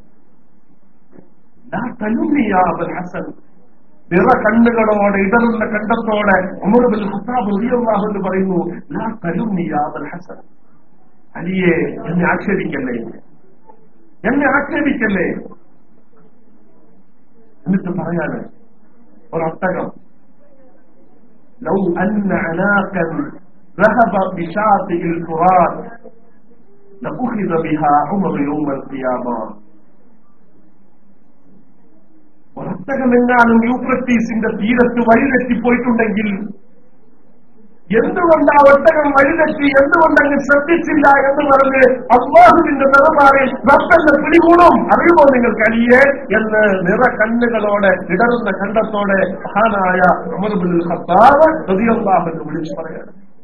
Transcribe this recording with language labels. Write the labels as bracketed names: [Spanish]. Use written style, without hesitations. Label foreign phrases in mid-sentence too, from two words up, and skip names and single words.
[Malayalam] ഹസൻ നിറ കണ്ണുകളോടെ ഇടറുന്ന കണ്ടത്തോടെ ഉമർ ഇബ്നുൽ ഖത്താബ് [Arabic] رضي الله عنه [Malayalam] പറയുന്നു, [Arabic] لا تلمني يا أبا الحسن, [Malayalam] അലിയെ എന്നെ ആക്ഷേപിക്കല്ലേ. എന്നിട്ട് പറയാണ്, ഒരൊട്ടകം [Arabic] لو أن ناقة ذهب بشاطئ الفرات لأخذ بها عمر يوم القيامة. [Malayalam] ഒരൊട്ടകമെങ്ങാനും യൂഫ്രട്ടീസിന്റെ തീരത്ത് വഴിതെറ്റിപ്പോയിട്ടുണ്ടെങ്കിൽ എന്തുകൊണ്ട് ആ ഒട്ടകം വഴിതെറ്റി, എന്തുകൊണ്ടങ്ങ് ശ്രദ്ധിച്ചില്ല എന്ന് പറഞ്ഞ് അല്ലാഹുവിന്റെ ദർബാറിൽ റബ്ബെന്നെ പിടികൂടും, അറിയുമോ നിങ്ങൾക്ക് അലിയെ എന്ന് നിറ കണ്ണുകളോടെ ഇടറുന്ന കണ്ടത്തോടെ മഹാനായ ഉമർ ഇബ്നുൽ ഖത്താബ് [Arabic] رضي الله عنه [Malayalam] വിളിച്ചു പറയാണ്.